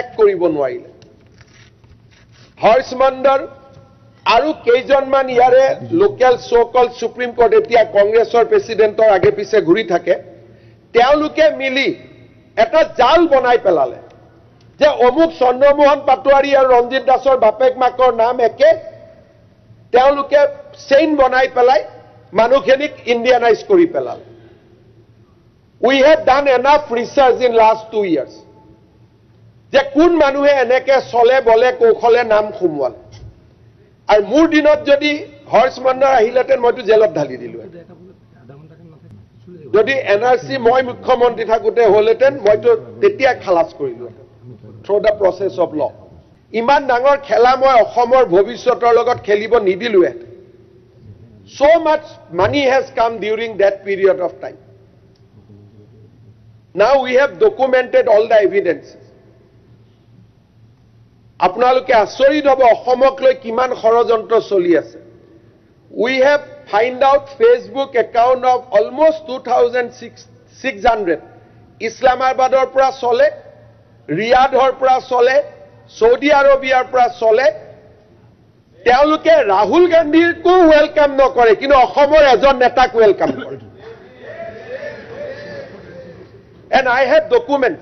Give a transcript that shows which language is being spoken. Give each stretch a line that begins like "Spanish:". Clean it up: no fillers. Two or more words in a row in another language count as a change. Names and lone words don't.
Assamese: কৰিব নোৱাৰিলে হৰ্ষ মণ্ডল আৰু কেইজনমান ইয়াৰে লোকেল সোকল সুপ্ৰিম কোৰ্ট এতিয়া কংগ্ৰেছৰ প্ৰেসিডেন্টৰ আগে পিছে ঘূৰি থাকে তেওঁলোকে মিলি এটা জাল বনাই পেলালে যে অমুক চন্দ্ৰমোহন পাটোৱাৰী আৰু ৰঞ্জিত দাসৰ বাপেক মাকৰ নাম একে তেওঁলোকে চেইন বনাই পেলাই মানুহখিনিক ইণ্ডিয়ানাইজ কৰি পেলালে
English: we have done enough research in last 2 years
Assamese: যে কোন মানুহে এনেকে চলে বলে কৌশলে নাম খুমুৱাল আৰু মোৰ দিনত যদি হৰ্ষ মণ্ডল আহিলেতেন মইতো জেলত ঢালি দিলো যদি এনআৰসি মই মুখ্যমন্ত্ৰী থাকোতে হলেতেন মইতো তেতিয়া খালাস কৰিলো
English: through the process of law
Assamese: ইমান ডাঙৰ খেলা মই অসমৰ ভৱিষ্যতৰ লগত খেলিব নিদিলোৱে
English: so much money has come during that period of time now we have documented all the evidences
Assamese: আপোনালোকে আচৰিত হ'ব অসমক লৈ কিমান ষড়যন্ত্ৰ চলি আছে
English: we have find out Facebook account of almost 2600
Assamese: ইছলামাবাদৰ পৰা চলে ৰিয়াধৰ পৰা চলে, সৌদি আৰবিয়াৰ পৰা চলে, তেওঁলোকে ৰাহুল গান্ধীকো ৱেলকাম নকৰে, কিন্তু অসমৰ এজন নেতাক ৱেলকাম কৰে।
English: And I have documents.